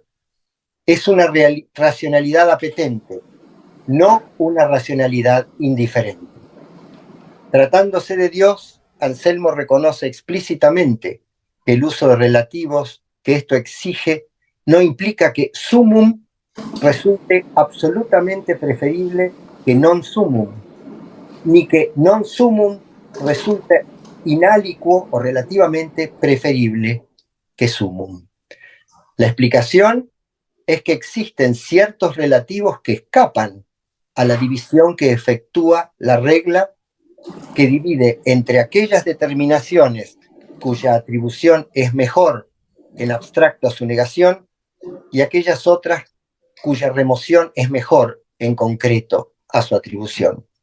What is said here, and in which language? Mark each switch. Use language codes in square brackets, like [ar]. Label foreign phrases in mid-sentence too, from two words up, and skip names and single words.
[es] Es una racionalidad apetente, no una racionalidad indiferente. Tratándose de Dios, Anselmo reconoce explícitamente que el uso de relativos que esto exige no implica que summum resulte absolutamente preferible que [la] non summum, [es] ni que [la] non summum [es] resulte inaliquo o relativamente preferible que summum. La explicación es que existen ciertos relativos que escapan a la división que efectúa la regla, que divide entre aquellas determinaciones cuya atribución es mejor en abstracto a su negación y aquellas otras cuya remoción es mejor en concreto a su atribución.